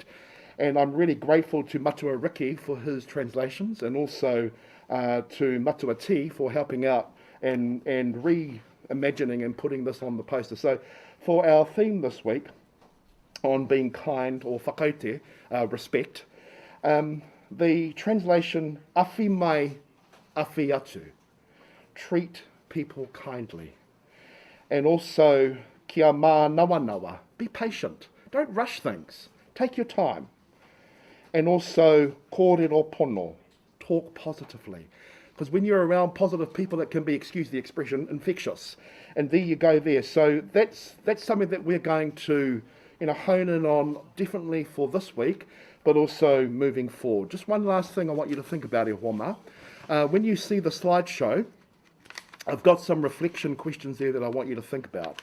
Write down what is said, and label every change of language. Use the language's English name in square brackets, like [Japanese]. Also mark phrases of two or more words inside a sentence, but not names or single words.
[English] And I'm really grateful to Matua Riki for his translations, and also to Matua T for helping out and reimagining and putting this on the poster. So for our theme this week on being kind, or whakaute, respect, the translation, [Māori] awhi mai, awhi atu, [English] treat people kindly. And also, [Māori] kia mā nawa nawa, [English] be patient, don't rush things, take your time. And also, [Māori] kōrero pono, [English] talk positively. Because when you're around positive people, it can be, excuse the expression, infectious. And there you go there. So that's something that we're going to hone in on definitely for this week, but also moving forward. Just one last thing I want you to think about, [Māori] e homa. [English] When you see the slideshow, I've got some reflection questions there that I want you to think about.